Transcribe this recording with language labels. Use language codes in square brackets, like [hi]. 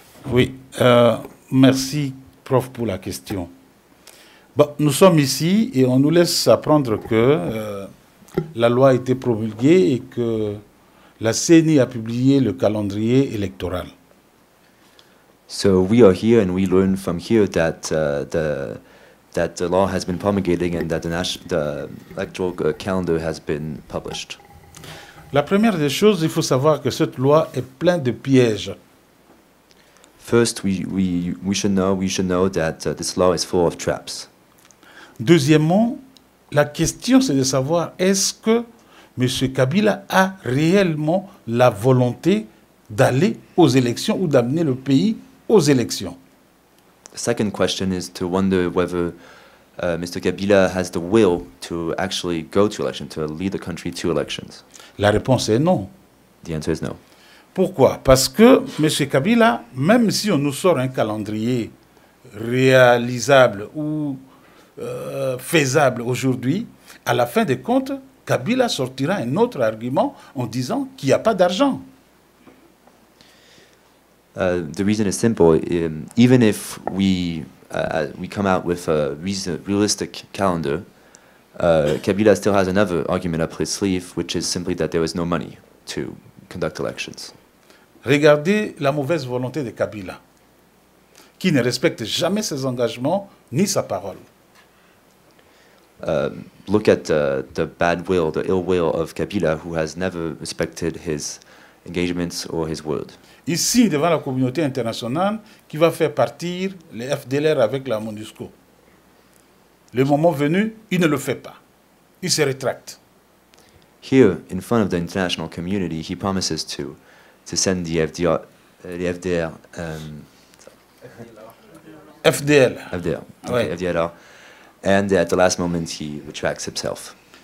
[fr] Oui, merci prof pour la question. Bon, nous sommes ici et on nous laisse apprendre que la loi a été promulguée et que la CENI a publié le calendrier électoral. [en] So we are here and we learn from here that the law has been promulgated and that the electoral calendar has been published. [fr] La première des choses, il faut savoir que cette loi est pleine de pièges. [en] First, we should know that this law is full of traps. [fr] Deuxièmement, la question c'est de savoir est-ce que M. Kabila a réellement la volonté d'aller aux élections ou d'amener le pays aux élections. [en] The second question is to wonder whether Mr. Kabila has the will to actually go to election, to lead the country to elections. [fr] La réponse est non. [en] The answer is no. [fr] Pourquoi? Parce que M. Kabila, même si on nous sort un calendrier réalisable ou faisable aujourd'hui, à la fin des comptes, Kabila sortira un autre argument en disant qu'il n'y a pas d'argent. [en] The reason is simple. Even if we come out with a realistic calendar, Kabila still has another argument up his sleeve, which is simply that there is no money to conduct elections. [fr] Regardez la mauvaise volonté de Kabila, qui ne respecte jamais ses engagements ni sa parole. [en] look at the bad will, the ill will of Kabila, who has never respected his engagements or his word. [fr] Ici, devant la communauté internationale, qui va faire partir les FDLR avec la MONUSCO. Le moment venu, il ne le fait pas. Il se rétracte. [en] Here, in front of the international community, he promises to send the FDR, FDL. FDR, okay, [fr] Ouais. [en] FDR, and at the last moment, he retracts himself.